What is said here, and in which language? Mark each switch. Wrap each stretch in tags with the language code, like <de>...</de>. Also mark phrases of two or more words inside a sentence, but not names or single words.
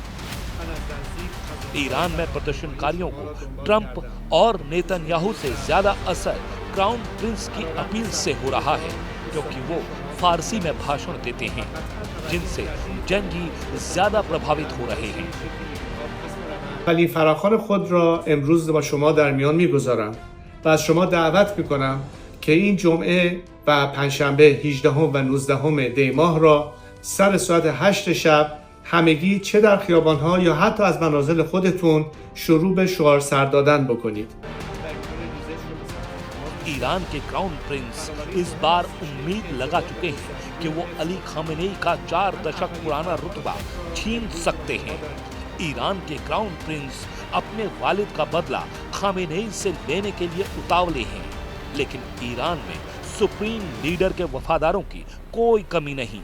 <hi>ईरान में प्रदर्शनकारियों को ट्रंप और नेतन्याहू से ज्यादा असर</hi> <en>Crown Prince</en> <hi>की अपील से हो रहा है, क्योंकि वो फारसी में भाषण देते हैं, जिनसे जंगी ज्यादा प्रभावित हो रहे हैं।</hi> <fa>ولی فراخوان خود را امروز با شما در میان میگذارم و از شما دعوت میکنم که این جمعه و پنجشنبه 18 و 19 دی ماه را سر ساعت 8 شب همگی چه در خیابانها یا حتی از منازل خودتون شروع به شعار سر دادن بکنید.</fa> <hi>ईरान के</hi> <en>Crown Prince</en> <hi>इस बार उम्मीद लगा चुके हैं कि वो अली खामेनेई का 4 दशक पुराना रुतबा छीन सकते हैं। ईरान के</hi> <en>Crown Prince</en> <hi>अपने वालिद का बदला खामेनेई से लेने के लिए उतावले हैं, लेकिन ईरान में</hi> <en>Supreme Leader</en> <hi>के वफादारों की कोई कमी नहीं।</hi>